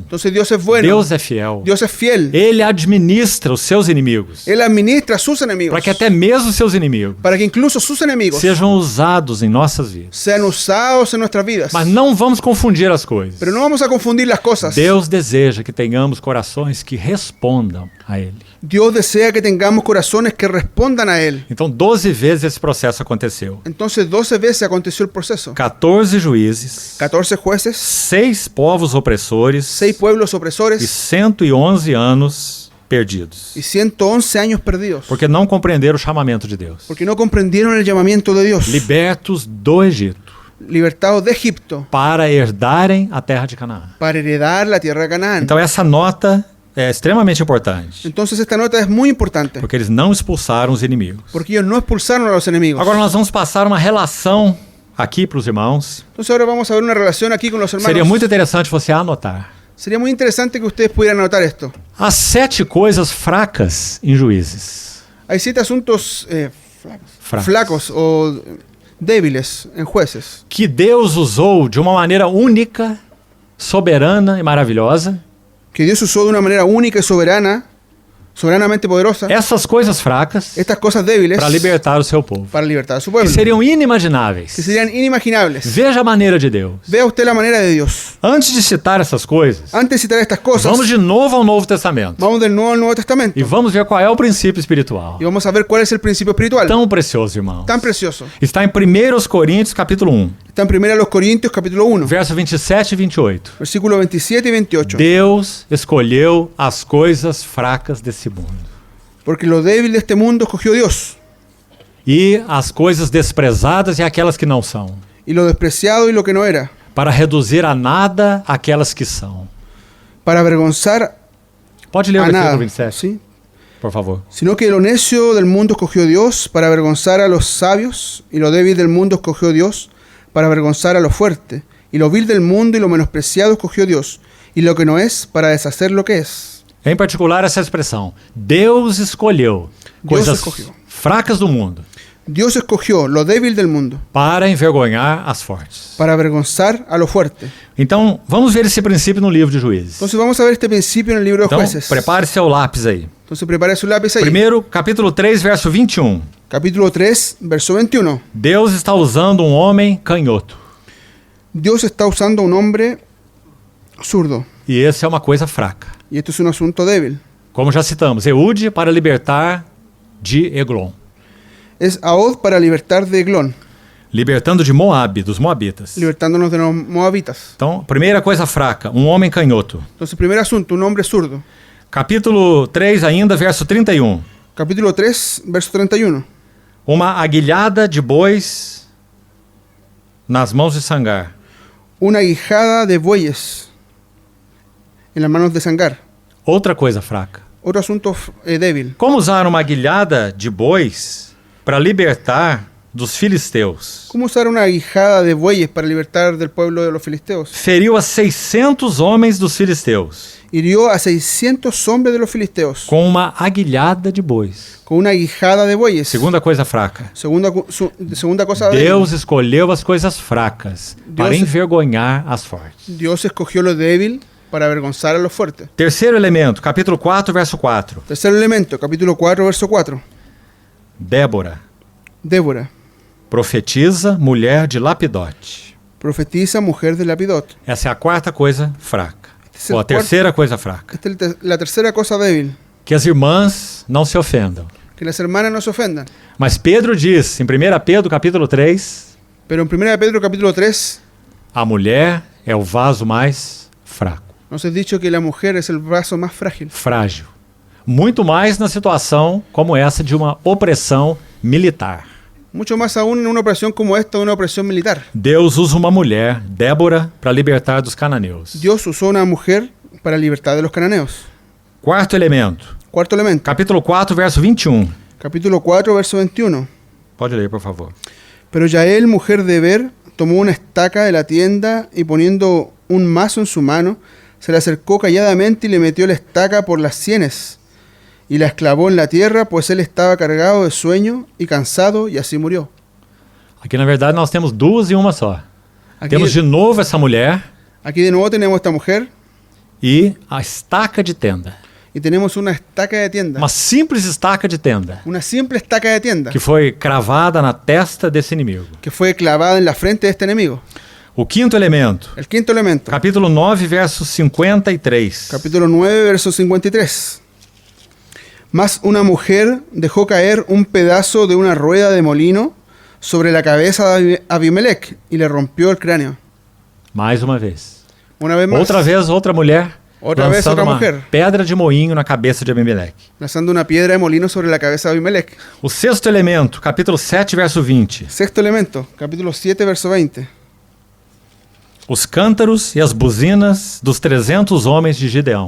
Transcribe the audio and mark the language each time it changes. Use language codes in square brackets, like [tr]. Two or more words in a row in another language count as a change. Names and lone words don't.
[es] Entonces Dios es bueno. [pt] Deus é fiel. [es] Dios es fiel. [pt] Ele administra os seus inimigos. [es] Él administra a sus enemigos. [pt] Para que até mesmo os seus inimigos [es] Para que incluso sus enemigos [pt] sejam usados em nossas vidas. [es] sean usados en nuestras vidas. [pt] Mas não vamos confundir as coisas. [es] Pero no vamos a confundir las cosas. [pt] Deus deseja que tenhamos corações que respondam a Ele. [es] Dios desea que tengamos corazones que respondan a Él. [pt] Então, 12 vezes esse processo aconteceu. [es] Entonces 12 veces aconteció el proceso. [pt] 14 juízes, [es] 14 jueces, [pt] 6 povos opressores [es] 6 pueblos [pt] e [es] opresores [pt] 111 anos perdidos. [es] y 111 años perdidos. [pt] Porque não compreenderam o chamamento de Deus. [es] Porque no comprendieron el llamamiento de Dios. [pt] Libertos do Egito [es] Libertados de Egipto [pt] para herdarem a terra de Canaã. [es] para heredar la tierra de Canaán. [pt] Então, essa nota é extremamente importante. [es] Entonces esta nota es muy importante. [pt] Porque eles não expulsaram os inimigos. [es] Porque ellos no expulsaron a los enemigos. [pt] Agora nós vamos passar uma relação aqui para os irmãos. [es] Entonces ahora vamos a ver una relación aquí con los hermanos. [pt] Seria muito interessante você anotar. [es] Sería muy interesante que ustedes pudieran anotar esto. [pt] As 7 coisas fracas em Juízes. [es] Hay 7 asuntos [pt] Fracos. [es] flacos o débiles en jueces [pt] Que Deus usou de uma maneira única, soberana e maravilhosa. [es] que Dios usó de una manera única y soberanamente poderosa, [pt] Essas coisas fracas [es] estas cosas débiles [pt] para libertar o seu povo. [es] para libertar a su [pt] Que [es] pueblo, [pt] seriam inimagináveis. [es] que serían inimaginables. [pt] Veja a maneira de Deus. [es] Vea usted la manera de Dios. [pt] Antes de citar essas coisas, [es] Antes de citar estas cosas, [pt] vamos de novo ao Novo Testamento. [es] vamos del Nuevo al Nuevo Testamento [pt] E vamos ver qual é o princípio espiritual. [es] y vamos a ver cuál es el principio espiritual [pt] Tão precioso, irmão. [es] tan precioso. [pt] Está em 1 Coríntios, capítulo 1, [es] Está en 1 Corintios capítulo 1, [pt] verso 27 e 28. [es] versículos 27 y 28. [pt] Deus escolheu as coisas fracas desse mundo [es] Porque lo débil de este mundo escogió Dios, [pt] e as coisas desprezadas e aquelas que não são, [es] y lo despreciado y lo que no era, [pt] para reduzir a nada aquelas que são. [es] para avergonzar [pt] Pode ler o [es] a [pt] versículo [es] nada. [pt] 27, [es] ¿Sí? [pt] por favor. [es] Sino que lo necio del mundo escogió Dios para avergonzar a los sabios, y lo débil del mundo escogió Dios para avergonzar a lo fuerte, y lo vil del mundo y lo menospreciado escogió Dios, y lo que no es para deshacer lo que es. [pt] Em particular, essa expressão. Deus escolheu Deus coisas escolheu. fracas do mundo [es] Dios escogió lo débil del mundo [pt] para envergonhar as fortes. [es] para avergonzar a lo fuerte. [pt] Então, vamos ver esse princípio no livro de Juízes. [es] Entonces vamos a ver este principio en el libro de [pt] Então, [es] Jueces. [pt] prepare seu lápis aí. [es] Entonces prepare su lápiz ahí. [pt] Primeiro, capítulo 3, verso 21. [es] Capítulo 3, verso 21. [pt] Deus está usando um homem canhoto. [es] Dios está usando a un hombre zurdo. [pt] E essa é uma coisa fraca. [es] Y esto es un asunto débil. [pt] Como já citamos, Eude para libertar de Eglon. [es] Es Ahod para libertar de Eglón, [pt] Libertando de Moabe, dos Moabitas. [es] libertándonos de los moabitas. [pt] Então, primeira coisa fraca, um homem canhoto. [es] Entonces, primer asunto, un hombre zurdo. [pt] Capítulo 3 ainda, verso 31. [es] Capítulo 3, verso 31. [pt] Uma aguilhada de bois nas mãos de Sangar. [es] Una guijada de bueyes en las manos de Sangar. [pt] Outra coisa fraca. [es] Otro asunto débil. [pt] Como usar uma aguilhada de bois para libertar dos filisteus? [es] ¿Cómo usar una guijada de bueyes para libertar del pueblo de los filisteos? [pt] Feriu a 600 homens dos filisteus [es] Hirió a 600 hombres de los filisteos [pt] com uma aguilhada de bois. [es] con una guijada de bueyes. [pt] Segunda coisa fraca. [es] Segunda cosa [pt] Deus escolheu as coisas fracas para Deus- envergonhar as fortes. [es] Dios escogió lo débil para avergonzar a los fuertes. [pt] Terceiro elemento, capítulo 4, verso 4. [es] Tercer elemento, capítulo 4, verso 4. [pt] Débora, [es] Débora, [pt] profetiza, mulher de Lapidote. [es] profetiza, mujer de Lapidot. [pt] Essa é a quarta coisa fraca. Esse é Ou o a terceira coisa fraca. [es] Esta es la tercera cosa débil. [pt] Que as irmãs não se ofendam. [es] Que las hermanas no se ofendan. [pt] Mas Pedro diz, em 1 Pedro capítulo 3, [es] Pero en 1 Pedro capítulo 3 [pt] a mulher é o vaso mais fraco, [es] nos es dicho que la mujer es el brazo más frágil. frágil. [pt] Muito mais na situação como essa de uma opressão militar. [es] Mucho más aún en una operación como esta, una operación militar. [pt] Deus usa uma mulher, Débora, para libertar dos cananeus. [es] Dios usó una mujer para libertad de los cananeos. [pt] Quarto elemento, [es] Cuarto elemento, [pt] capítulo 4, verso 21. [es] capítulo 4, verso 21. [pt] Pode ler, por favor. [es] Pero Yael, mujer de Ber, tomó una estaca de la tienda y poniendo un mazo en su mano, se le acercó calladamente y le metió la estaca por las sienes y la esclavó en la tierra, pues él estaba cargado de sueño y cansado, y así murió. [pt] Aqui, na verdade, nós temos duas e uma só. Temos de novo essa mulher [es] Aquí de nuevo tenemos esta mujer [pt] e a estaca de tenda. [es] y tenemos una estaca de tienda. [pt] Uma simples estaca de tenda [es] Una simple estaca de tienda [pt] que foi cravada na testa desse inimigo. [es] que fue clavada en la frente de este enemigo. [pt] O quinto elemento. [es] El quinto elemento. [pt] Capítulo 9, verso 53. [es] Capítulo 9, verso 53. Mas una mujer dejó caer un pedazo de una rueda de molino sobre la cabeza de Abimelech y le rompió el cráneo. [pt] Mais uma vez. [es] Una vez más, [pt] Outra vez, outra mulher Outra vez, lançando outra uma mulher. pedra de moinho na cabeça de Abimeleque. [es] lanzando una piedra de molino sobre la cabeza de Abimelech. [pt] O sexto elemento, capítulo 7, verso 20. [es] Sexto elemento, capítulo 7, verso 20. [pt] Os cântaros e as buzinas dos 300 homens de Gideão.